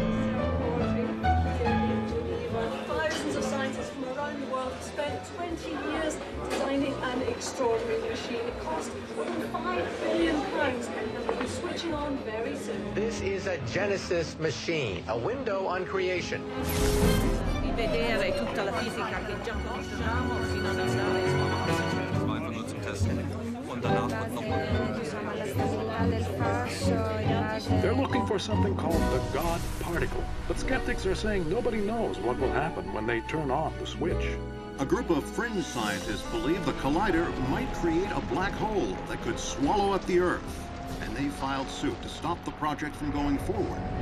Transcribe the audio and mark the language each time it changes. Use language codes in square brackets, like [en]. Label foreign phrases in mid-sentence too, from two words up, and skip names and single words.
[en] Thousands of scientists from around the world have spent 20 years designing an extraordinary machine. It cost more than £5 billion and will be switching on very soon. This is a Genesis machine, a window on creation. [it] Vedere tutta la fisica che già conosciamo fino ad andare. [de] Einfach nur zum Testen. Und danach wird nochmal. [en] They're looking for something called the God particle, but skeptics are saying nobody knows what will happen when they turn on the switch. A group of fringe scientists believe the collider might create a black hole that could swallow up the Earth, and they filed suit to stop the project from going forward.